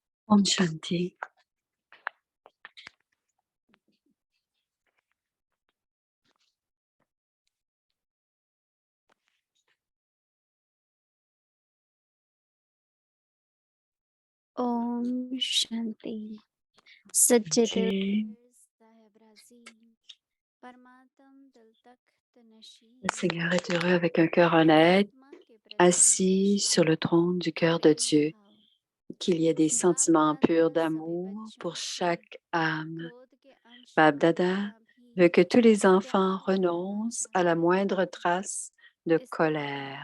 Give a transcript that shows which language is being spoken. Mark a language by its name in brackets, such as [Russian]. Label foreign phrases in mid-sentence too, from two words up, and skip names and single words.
[Hindi] ओम शांति. ओम शांति। सच्चे दिल साहेब राजी परमात्म दिल तख्त नशी [French] Le Seigneur est heureux avec un cœur honnête, assis sur le trône du cœur de Dieu, qu'il y ait des sentiments purs d'amour pour chaque âme. Bab Dada veut que tous les enfants renoncent à la moindre trace de colère.